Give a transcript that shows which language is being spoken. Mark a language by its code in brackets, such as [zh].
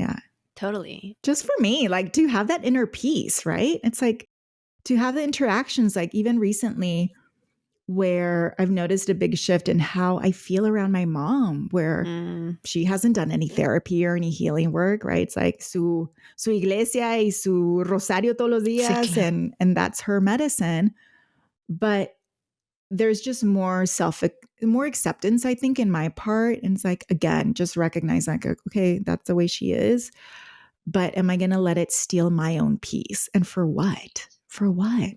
[en] Yeah. Totally. Just for me, like to have that inner peace, right? It's like to have the interactions, like even recently, where I've noticed a big shift in how I feel around my mom, where she hasn't done any therapy or any healing work, right? It's like [es] su iglesia y su rosario todos los días, Sí, claro. [en] and that's her medicine. But there's just more acceptance, I think, in my part. And it's like, again, just recognize like, okay, that's the way she is. But am I going to let it steal my own peace? And for what? For what?